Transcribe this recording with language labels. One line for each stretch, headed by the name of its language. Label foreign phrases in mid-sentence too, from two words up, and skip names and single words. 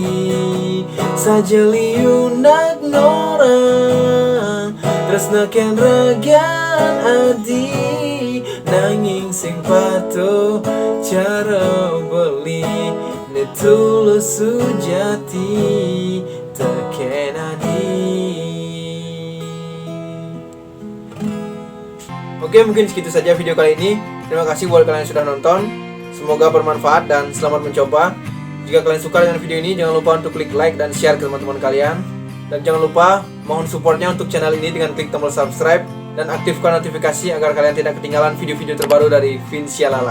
Balinese: Saja liunak norang tresna ken ragan adi, nanging sing patuh cara beli ne tulus sujati teken adi.
Indonesian: Oke, mungkin segitu saja video kali ini. Terima kasih buat kalian yang sudah nonton. Semoga bermanfaat dan selamat mencoba. Jika kalian suka dengan video ini, jangan lupa untuk klik like dan share ke teman-teman kalian. Dan jangan lupa mohon supportnya untuk channel ini dengan klik tombol subscribe dan aktifkan notifikasi agar kalian tidak ketinggalan video-video terbaru dari Vincialala.